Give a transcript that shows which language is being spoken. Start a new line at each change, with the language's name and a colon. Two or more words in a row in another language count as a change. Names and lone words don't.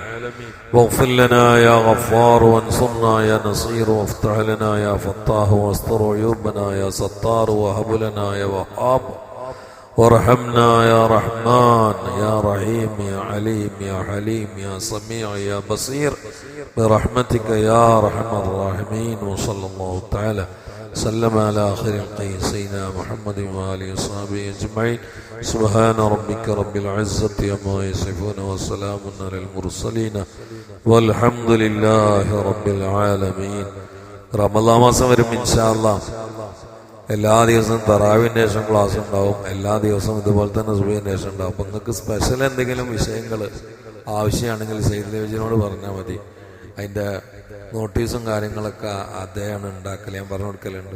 Arabic: واغفر لنا يا غفار وانصرنا يا نصير وافتح لنا يا فتاح واستر عيوبنا يا ستار وهب لنا يا وهاب وارحمنا يا رحمن يا رحيم يا عليم يا حليم يا سميع يا بصير برحمتك يا أرحم الراحمين. وصلى الله تعالى سلم على آخر القيس سيدنا محمد وآله وصحبه أجمعين. سبحان ربك رب العزة عما يصفون وسلام على المرسلين والحمد لله رب العالمين.
Malayalam: റമളാൻ മാസം വരും
Arabic: إن شاء الله.
Malayalam: എല്ലാ ദിവസവും തറാവിൻ്റെ ശേഷം ക്ലാസ് ഉണ്ടാവും. എല്ലാ ദിവസവും ഇതുപോലെ തന്നെ സുബഹിൻ്റെ ശേഷം ഉണ്ടാവും. അപ്പം നിങ്ങൾക്ക് സ്പെഷ്യൽ എന്തെങ്കിലും വിഷയങ്ങൾ ആവശ്യമാണെങ്കിൽ സെയ്ദ് ലവിജിനോട് പറഞ്ഞാൽ മതി. അതിൻ്റെ നോട്ടീസും കാര്യങ്ങളൊക്കെ അദ്ദേഹമാണ് ഉണ്ടാക്കൽ, ഞാൻ പറഞ്ഞു കൊടുക്കലുണ്ട്.